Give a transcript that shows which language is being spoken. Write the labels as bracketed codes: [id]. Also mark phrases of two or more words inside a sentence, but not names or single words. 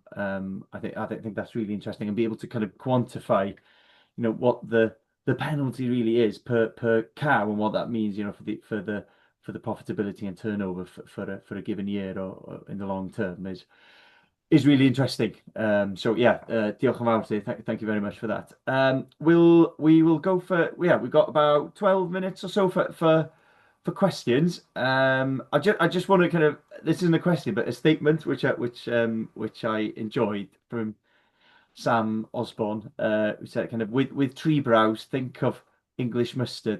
[en] I think that's really interesting, and be able to kind of quantify, what the penalty really is per cow, and what that means, for the profitability and turnover for a given year or in the long term is really interesting. So yeah, [cy] diolch yn fawr ti. [en] Thank you very much for that. We will go for, we've got about 12 minutes or so for questions. I just want to kind of, this isn't a question but a statement which I enjoyed from Sam Osborne, who said kind of, with tree browse, think of English mustard.